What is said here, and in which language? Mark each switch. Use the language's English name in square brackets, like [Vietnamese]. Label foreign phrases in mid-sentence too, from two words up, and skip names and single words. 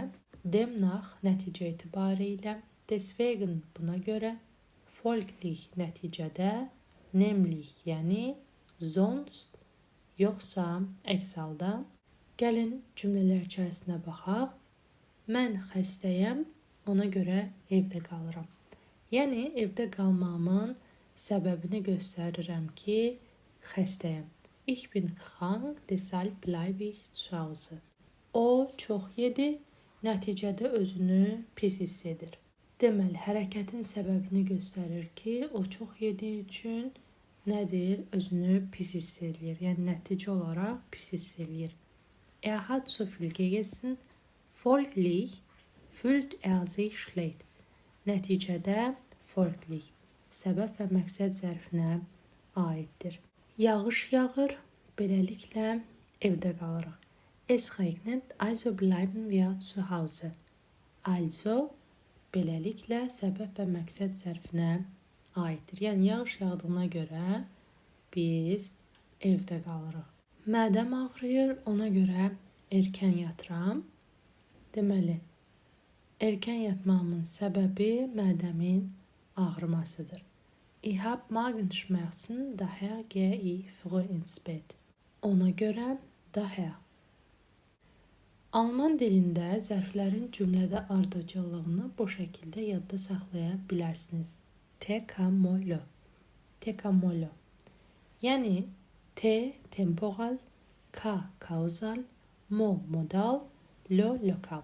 [Azerbaijani] Demnach nəticə etibarilə, deswegen buna görə, folglich nəticədə, nämlich yəni, sonst yoxsa əks halda. Gəlin cümlələr içərisinə baxaq. Mən xəstəyəm, ona görə evdə qalıram. Yəni evdə qalmağımın səbəbini göstərirəm ki, xəstəyəm. [German] Ich bin krank, deshalb bleibe ich zu Hause. [Azerbaijani] O çox yedi, nəticədə özünü pis hiss edir. Deməli, hərəkətin səbəbini göstərir ki, o çox yediyi üçün nədir? Özünü pis hiss edir. Yəni, nəticə olaraq pis hiss edir. [German] Hat zu viel gegessen, folglich fühlt sich schlecht. [Azerbaijani] Nəticədə folglich səbəb və məqsəd zərfinə aiddir. Yağış yağır, beləliklə evdə qalırıq. [German] Es regnet, also bleiben wir zu Hause. [Azerbaijani] Also beləliklə səbəb və məqsəd zərfinə aiddir. Yəni, yağış yağdığına görə biz evdə qalırıq. Mədəm ağrıyır, ona görə erkən yatıram. Deməli, erkən yatmağımın səbəbi mədəmin ağrımasıdır. [German] Ich habe Magenschmerzen, daher gehe ich früh ins Bett. [Azerbaijani] Ona görə daher. Alman dilində zərflərin cümlədə ardıcıllığını bu şəkildə yadda saxlaya bilərsiniz. Tekamolo. Tekamolo. Yəni [German] T temporal, K kausal, Mo modal, Lo lokal.